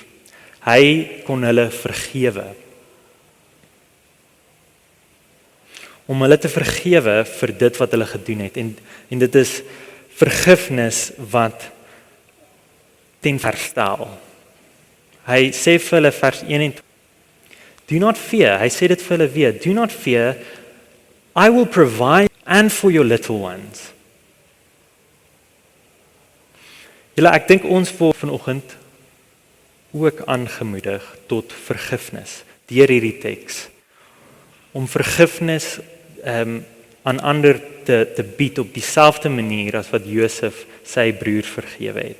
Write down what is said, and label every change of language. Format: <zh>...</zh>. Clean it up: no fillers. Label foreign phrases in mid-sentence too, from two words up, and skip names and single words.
<af>Hy kon hulle vergewe. Om hulle te vergewe vir dit wat hulle gedoen het. En dit is vergifnis wat ten verstel. Hy sê vir hulle vers 21,</af> <en>do not fear,</en> <af>hy sê dit vir hulle weer,</af> <en>do not fear, I will provide and for your little ones.</en> <af>Julle, ek dink ons word vanoggend ook aangemoedig tot vergifnis deur hierdie teks. Om vergifnis aan ander te bied op dieselfde manier as wat Josef sy broer vergewe het.</af>